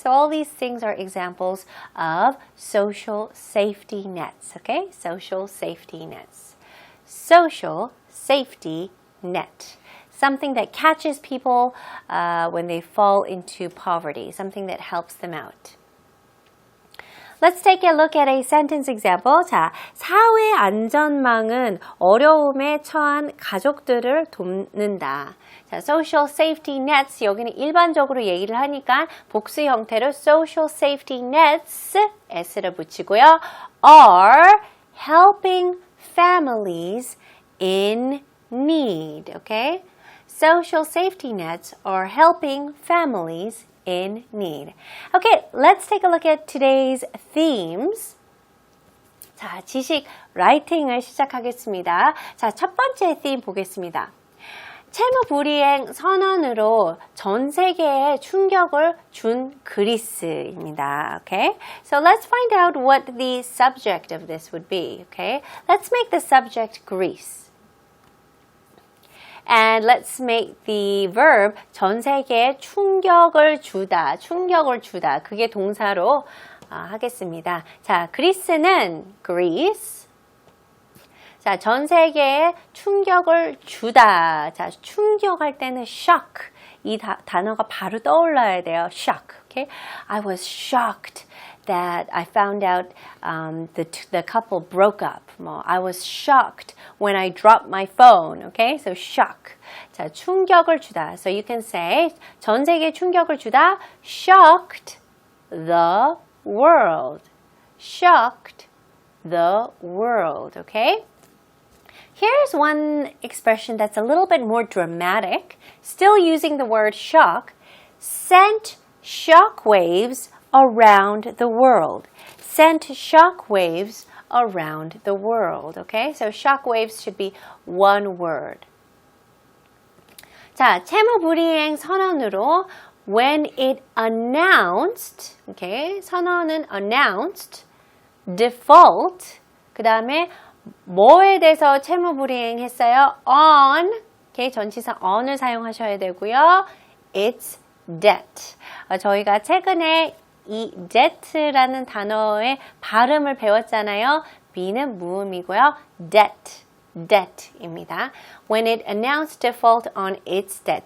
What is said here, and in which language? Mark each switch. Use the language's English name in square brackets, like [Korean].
[English] So all these things are examples of social safety nets, okay? Social safety nets. Social safety net. Something that catches people when they fall into poverty, something that helps them out. Let's take a look at a sentence example. [Korean] 자, 사회 안전망은 어려움에 처한 가족들을 돕는다. 자, [English] social safety nets, [Korean] 여기는 일반적으로 얘기를 하니까 복수 형태로 social safety nets, s를 붙이고요. [English] are helping families in need, okay? Social safety nets are helping families in need. Okay, let's take a look at today's themes. [Korean] 자, 지식 라이팅을 시작하겠습니다. 자, 첫 번째 theme 보겠습니다. 채무불이행 선언으로 전 세계에 충격을 준 그리스입니다. [English] Okay, so let's find out what the subject of this would be. Okay, let's make the subject Greece. And let's make the verb [Korean] 전 세계에 충격을 주다. 그게 동사로 하겠습니다. 자, 그리스는 Greece. 자, 전 세계에 충격을 주다. 자, 충격할 때는 shock. 이 단어가 바로 떠올라야 돼요. [English] shock. Okay? I was shocked that I found out the couple broke up. I was shocked when I dropped my phone. Okay, so shock. [Korean] 자, 충격을 주다. [English] So you can say [Korean] 전 세계에 충격을 주다. [English] Shocked the world. Shocked the world. Okay. Here's one expression that's a little bit more dramatic. Still using the word shock. Sent shockwaves around the world. Sent shockwaves around the world. Okay, so shockwaves should be one word. [Korean] 자, 채무불이행 선언으로 [English] when it announced, okay, [Korean] 선언은 [English] announced, default, [Korean] 그 다음에 뭐에 대해서 채무 불이행했어요? [English] on, okay, [Korean] 전치사 on을 사용하셔야 되고요. [English] its debt. [Korean] 저희가 최근에 이 debt라는 단어의 발음을 배웠잖아요. B는 무음이고요. debt입니다. [English] When it announced default on its debt.